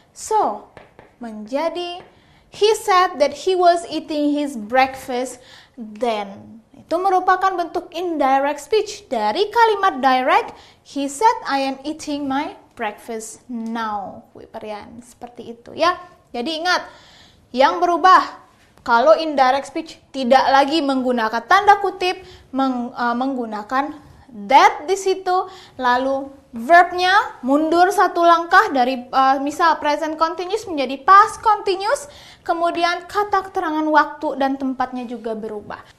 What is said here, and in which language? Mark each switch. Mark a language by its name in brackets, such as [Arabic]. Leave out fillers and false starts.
[English] So [Indonesian] menjadi [English] he said that he was eating his breakfast then. [Indonesian] Itu merupakan bentuk indirect speech. Dari kalimat direct, [English] he said I am eating my breakfast now. [Indonesian] Kuiperian, seperti itu, ya. Jadi ingat, yang berubah kalau indirect speech tidak lagi menggunakan tanda kutip, menggunakan that di situ, lalu verbnya mundur satu langkah dari misal present continuous menjadi past continuous, kemudian kata keterangan waktu dan tempatnya juga berubah.